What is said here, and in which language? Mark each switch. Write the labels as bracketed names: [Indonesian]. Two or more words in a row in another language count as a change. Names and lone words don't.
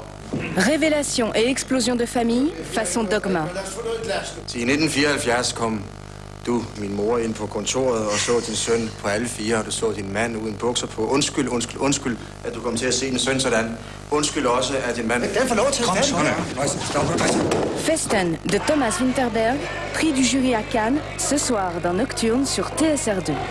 [French] Révélation et explosion de famille, façon Dogma. [Danish] I 1974 kom du, min mor, ind på kontoret og så din søn på alle fire, og du så din mand uden bukser på. Undskyld, at du kom til at se din søn sådan. Undskyld også, at din mand... Den får lov til at stemme. [French] Festen de Thomas Winterberg, prix du jury à Cannes, ce soir dans Nocturne sur TSR2.